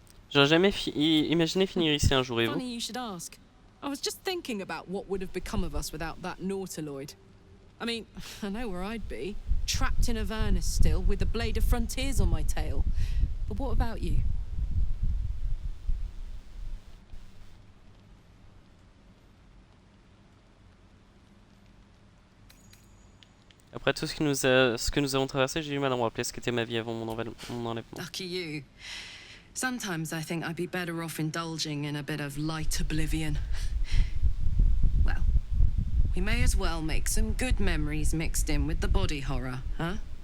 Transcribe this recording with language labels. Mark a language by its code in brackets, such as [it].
[fr] J'aurais jamais imaginé finir ici un jour, et vous? [en] Funny you should ask. I was just thinking about what would have become of us without that Nautiloid. I mean, I know where I'd be. Trapped in Avernus still, with the Blade of Frontiers on my tail. But what about you? [fr] Après tout ce que nous avons traversé, j'ai du mal à me rappeler ce qu'était ma vie avant mon enlèvement. [en] Lucky you. Sometimes I think I'd be better off indulging in a bit of light oblivion. Well, we may as well make some good memories mixed in with the body horror, huh?